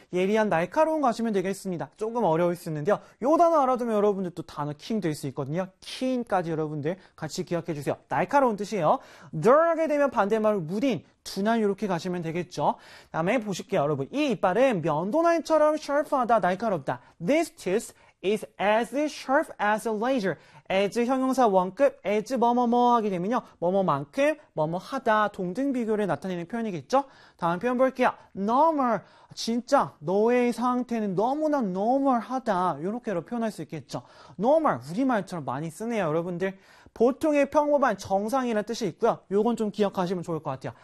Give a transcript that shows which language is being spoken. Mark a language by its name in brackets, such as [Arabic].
[Korean] 예리한 날카로운 것이면 되겠습니다. 조금 어려울 수 있는데요. 요 단어 알아두면 여러분들 또 단어 king 될 수 있거든요. king까지 여러분들 같이 기억해 주세요. 날카로운 뜻이에요. dull하게 되면 반대말로 무딘. 둔한 이렇게 가시면 되겠죠. 다음에 보실게요, 여러분. 이 이빨은 면도날처럼 sharp하다, 날카롭다. [English] This tooth is as sharp as a laser. [Korean] as 형용사 원급, as 뭐뭐뭐 하게 되면요. 뭐뭐만큼, 뭐뭐하다, 동등 비교를 나타내는 표현이겠죠. 다음 표현 볼게요. normal, 진짜 너의 상태는 너무나 normal하다. 이렇게로 표현할 수 있겠죠. normal, 우리말처럼 많이 쓰네요, 여러분들. 보통의 평범한 정상이라는 뜻이 있고요. 요건 좀 기억하시면 좋을 것 같아요.